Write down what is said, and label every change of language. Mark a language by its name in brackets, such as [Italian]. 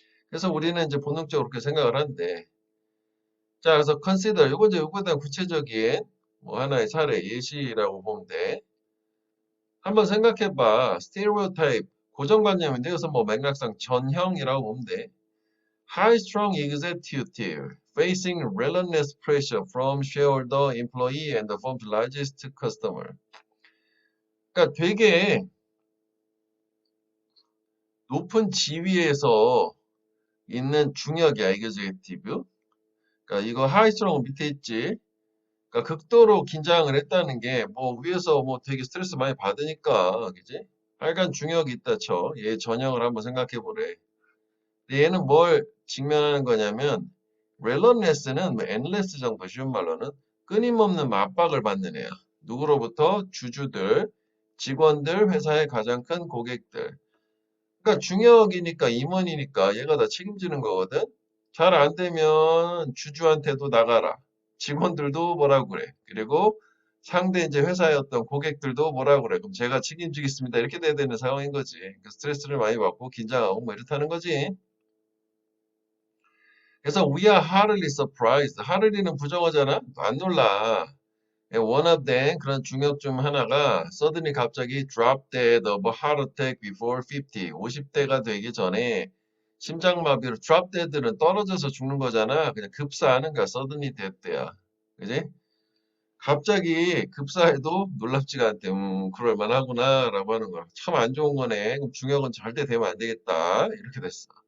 [Korean] 그래서 우리는 이제 본능적으로 그렇게 생각을 한대. 자, 그래서 consider, 요거 이제 요거에 대한 구체적인 뭐 하나의 사례, 예시라고 보면 돼. 한번 생각해봐. stereotype, 고정관념인데, 그래서 뭐 맥락상 전형이라고 보면 돼. [English] High strong executive facing relentless pressure from shareholder, employee, and the firm's largest customer. [Korean] 그러니까 되게 높은 지위에서 있는 중역이야, executive. 그러니까 이거 [English] high strong [Korean] 밑에 있지. 그러니까 극도로 긴장을 했다는 게 뭐 위에서 뭐 되게 스트레스 많이 받으니까, 그지? 하여간 중역이 있다 쳐. 얘 전형을 한번 생각해 보래. 얘는 뭘 직면하는 거냐면 relentless는 뭐 endless 정도 쉬운 말로는 끊임없는 압박을 받는 애야. 누구로부터? 주주들, 직원들, 회사의 가장 큰 고객들. 그러니까 중역이니까 임원이니까 얘가 다 책임지는 거거든. 잘 안 되면 주주한테도 나가라. 직원들도 뭐라고 그래. 그리고 상대 이제 회사의 어떤 고객들도 뭐라고 그래. 그럼 제가 책임지겠습니다. 이렇게 돼야 되는 상황인 거지. 그러니까 스트레스를 많이 받고 긴장하고 뭐 이렇다는 거지. 그래서 [English] we are hardly surprised. [Korean] hardly는 부정어잖아. 안 놀라. [English] one of them [Korean] 그런 중역 중 하나가 [English] suddenly [Korean] 갑자기 [English] drop dead of a heart attack before 50. [Korean] 50대가 되기 전에 심장마비로 [English] drop dead [Korean] 는 떨어져서 죽는 거잖아. 그냥 급사하는 거야. [English] suddenly death [Korean] 야. 그지? 갑자기 급사해도 놀랍지가 않대. 그럴 만하구나라고 하는 거야. 참 안 좋은 거네. 그럼 중역은 절대 되면 안 되겠다. 이렇게 됐어.